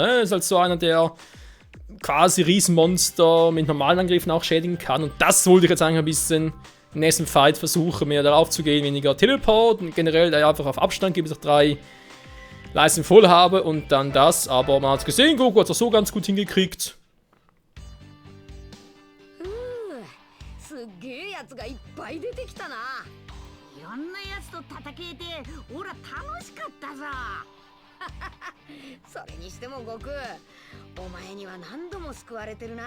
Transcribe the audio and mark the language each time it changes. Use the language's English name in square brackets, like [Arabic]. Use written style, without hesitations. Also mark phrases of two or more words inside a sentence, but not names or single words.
[German] Er ist halt so einer, der quasi Riesenmonster mit normalen Angriffen auch schädigen kann. Und das wollte ich jetzt eigentlich ein bisschen im nächsten Fight versuchen, mehr darauf zu gehen, weniger Teleport und generell da einfach auf Abstand gebe, bis ich 3 Leisten voll habe und dann das. Aber man hat gesehen, Goku hat es so ganz gut hingekriegt. [Japanese] すっげえやつがいっぱい出てきたな。いろんなやつと戦えてオラ楽しかったぞ。それにしても悟空、お前には何度も救われてるな。